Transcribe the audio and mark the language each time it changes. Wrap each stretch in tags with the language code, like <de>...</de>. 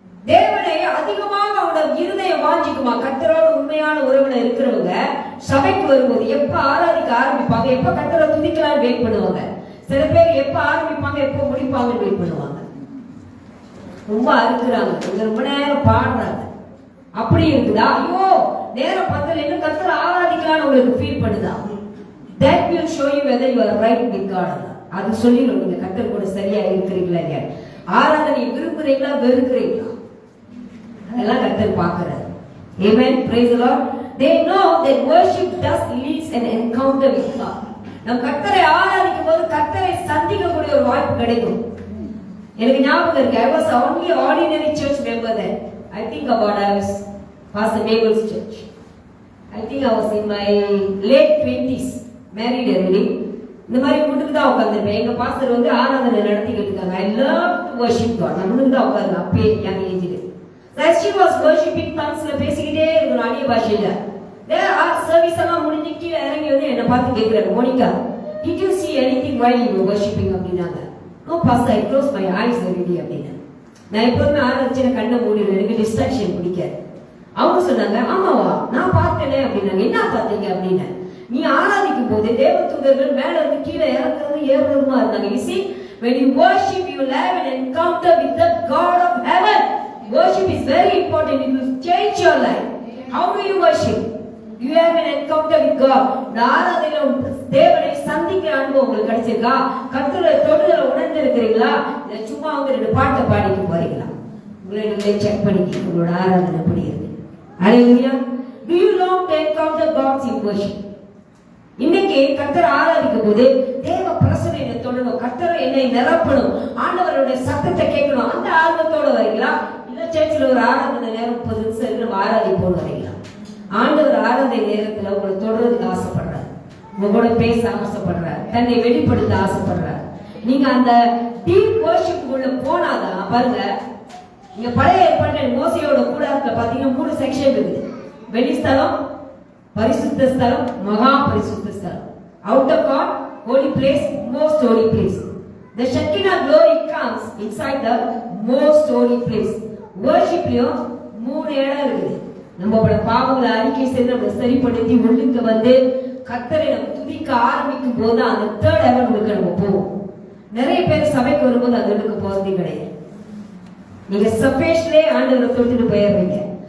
<ta>தேவனை அதிகமாக அவனோட இருதயம் வாஞ்சிக்குமா? கர்த்தரோட உண்மையான உறவுல இருக்கிறவங்க சபைக்கு வரும்போது எப்ப ஆராதிக்க ஆரம்பிப்பாங்க, எப்ப கர்த்தரை துதிக்கலாம்னு வெயிட் பண்ணுவாங்க. சில பேர் எப்ப ஆரம்பிப்பாங்க, எப்ப முடிப்பாங்கன்னு வெயிட் பண்ணுவாங்க. ரொம்ப அறுக்குறாங்க, ரொம்ப நேரம் பாடுறாங்க. அப்படி இருக்குதா? ஐயோ நேரம் பத்தல, இன்னும் கர்த்தரை ஆராதிக்கலாம்னு உங்களுக்கு ஃபீல் பண்ணுதா?</ta> <en>That will show you whether you are right with God.</en> <ta>அது சொல்லிடும் நீங்க கர்த்தர் கூட சரியா இருக்கிறீங்களா இல்லையா. ஆராதனை விரும்புறீங்களா வெறுக்கிறீங்களா, அதெல்லாம் கர்த்தர் பார்க்கிறார்.</ta> <en>Amen. Praise the Lord. They know that worship does leads an encounter with God.</en> <ta>நம் கர்த்தரை ஆராதிக்கும் போது கர்த்தரை சந்திக்கக்கூடிய ஒரு வாய்ப்பு கிடைக்கும். எனக்கு ஞாபகம் இருக்கு,</ta> <en>I was only ordinary church member then. I think about I was Pastor Mabel's church. I think I was in my late 20s, married already.</en> <ta>இந்த மாதிரி முன்னுக்கு தான் உட்காந்துருப்பேன். எங்க பாஸ்டர் வந்து ஆராதனை நடத்திக்கிட்டு இருக்காங்க.</ta> <en>I love to worship God.</en> <ta>நான் முன்னுக்கு தான் உட்காருங்க அப்பே யங் ஏஜ்ல.</ta> <en>As she was worshiping,</en> <ta>tonguesல பேசிக்கிட்டே இருக்கணும் அந்நிய பாஷையில. சர்வீஸ் எல்லாம் முடிஞ்சு கீழே இறங்கி வந்து என்னை பார்த்து கேட்கிறாரு, Monica</ta> <en>did you see anything while you were worshiping</en> <ta>அப்படின்னாங்க. No pastor, I closed my eyes already அப்படின்னா. நான் எப்போதுமே ஆராய்ச்சி கண்ணை மூடிடுவேன், எனக்கு டிஸ்ட்ராக்ஷன் பிடிக்காது. அவங்க சொன்னாங்க, ஆமாவா நான் பார்த்தேனே அப்படின்னாங்க. என்ன பார்த்தீங்க அப்படின்னா, நீ ஆராதிக்கும் போது தேவதூதர்கள் மேல இருந்து கீழே இறங்குறது ஏறுறதுமா இருந்தாங்க.</ta> <en>You see, when you worship, you will have an encounter with the God of heaven. Worship is very important. It will change your life. How do you worship? You have an encounter with God.</en> <ta>ஆராதனையில தேவனை சந்திக்கிற அனுபவம் உங்களுக்கு கிடைச்சிருக்கா? கர்த்தரை தொடுதலை உணர்ந்திருக்கிறீங்களா? இல்ல சும்மா வந்து ரெண்டு பாட்டை பாடிட்டு போறீங்களா? உங்களை நீங்களே செக் பண்ணிக்க உங்களோட ஆராதனை எப்படி இருக்கு. ஹalleluya.</ta> <en>Do you long to encounter God's in worship?</en> <ta>இன்னைக்கு கர்த்தரை ஆராதிக்கும் போது தேவ பிரசன்னையை தொடணும், கர்த்தரை என்னை நிரப்பணும், ஆண்டவருடைய சத்தத்தை கேட்கணும், அந்த ஆர்வத்தோட வரீங்களா? இல்ல சர்ச்சில் ஒரு ஆராதனை நேரம் 30 நிமிஷம் இருக்கு நம்ம ஆராதிப்போம் வரீங்களா? ஆண்டவர் ஆராதனை நேரத்துல உங்களை தொடர்றதுக்கு ஆசைப்படுறாரு, உங்களோட பேச ஆசைப்படுறாரு, தன்னை வெளிப்படுத்த ஆசைப்படுறாரு. நீங்க அந்த டீப் வர்ஷிப்புக்குள்ள போனாதான் பாருங்க. நீங்க பழைய ஏற்பாட்டில் மோசையோட கூடாரத்துல பாத்தீங்கன்னா 3 செக்ஷன் இருக்குது. வெளிஸ்தலம், பரிசுத்த ஸ்தலம், மகா பரிசுத்த ஸ்தலம்.</ta> <en>Outer court, holy place, most holy place. The Shekinah glory comes inside the most holy place.</en> <ta>Worshipலயும் 3 இடம் இருக்குது. நம்மளோட பாவங்களை அறிக்கை செய்து நம்ம சரிப்படுத்தி உள்ளுக்கு வந்து கர்த்தரை நம்ம துதிக்க ஆரம்பிக்கும் போது அந்த தேர்ட் ஹெவனுக்கு நம்ம போவோம். நிறைய பேர் சபைக்கு வரும்போது அந்த இடத்துக்கு போறதே கிடையாது. நீங்க சபேஷ்லே ஆண்டவரை தொட்டுட்டு போயிடுறீங்க.</ta>